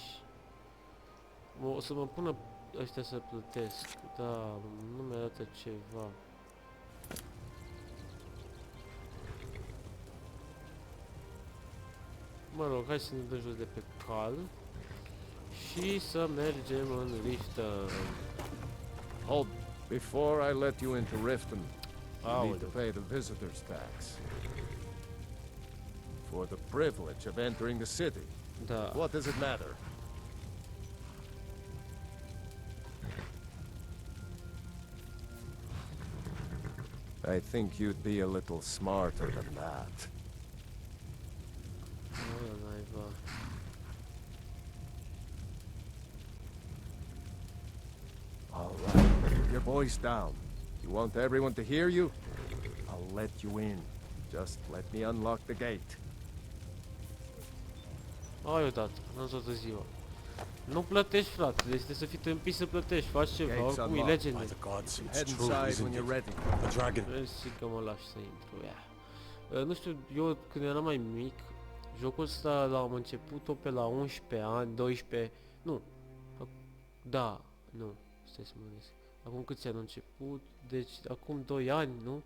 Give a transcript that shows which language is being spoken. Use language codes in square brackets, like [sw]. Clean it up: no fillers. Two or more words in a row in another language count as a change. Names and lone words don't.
[ro] O să mă pună ăștia să plătesc. Da, nu mi-arată ceva. Mă rog, hai să ne dăm jos de pe cal și să mergem în Riften. [en] Oh, before I let you into Riften, you need to [ro] Aoleu. [en] pay the visitor's tax. for the privilege of entering the city. [ro] Da. [en] What does it matter? I think you'd be a little smarter than that. [ro] Bă, naiba. [en] All right, keep your voice down. You want everyone to hear you? I'll let you in. Just let me unlock the gate. [ro] Ai odată, n-am toată ziua. Nu plătești, frate, deci trebuie să fii tâmpit să plătești, faci ceva, [en] Gates [ro] oricum e [en] unlocked. By legend. the gods, it's Head true, inside isn't when you're it? ready. The dragon. [ro] Vezi că mă lași să intru, ia. Nu știu, eu când eram mai mic, jocul ăsta l-am început-o pe la 11 ani, 12, nu, da, nu, stai să mă gândesc. Acum câți ani am început? Deci acum 2 ani, nu?